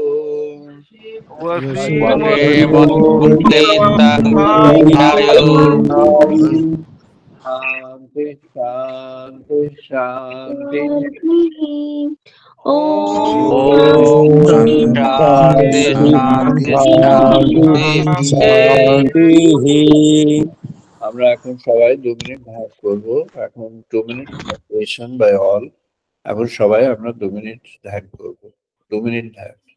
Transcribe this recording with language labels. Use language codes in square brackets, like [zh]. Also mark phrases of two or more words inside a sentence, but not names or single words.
[sa] Vasema Putitang Yayo Shanti Shanti Shanti Om Shanti Shanti Shanti [bn] আমরা এখন সবাই 2 মিনিট ধ্যান করব এখন 2 মিনিট [en] meditation by all [bn] এখন সবাই আমরা 2 মিনিট ধ্যান করব 2 মিনিট ধ্যান